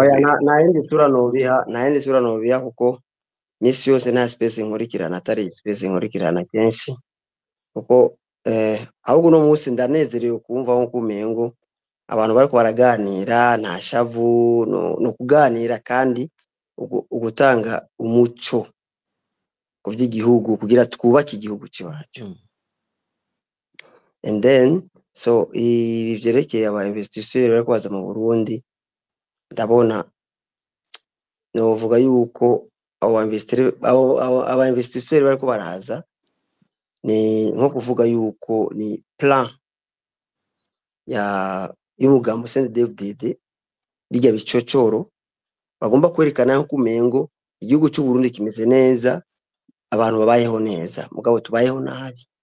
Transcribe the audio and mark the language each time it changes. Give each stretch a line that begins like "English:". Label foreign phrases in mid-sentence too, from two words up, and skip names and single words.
Rundi: na yindi sura nobiha kuko misi yose nta space nkurikirana atari space nkurikirana kenshi kuko ahubwo no munsi ndanezerewe kumva nko kumengo abantu bariko baraganira nta shavu no kuganira kandi ugutanga umuco ku vy'igihugu kugira twubake igihugu cyacu
English: and then so
Rundi: ibi vyerekeye aba investisseurs bariko baza mu Burundi ndabona novuga yuko aba investisseurs bariko baraza ni nko kuvuga yuko ni plan y'umugambo CNDD-FDD bijya bicocoro bagomba kwerekana ko kumengo igihugu cy'u Burundi kimeze neza abantu babayeho neza mugabo tubayeho nabi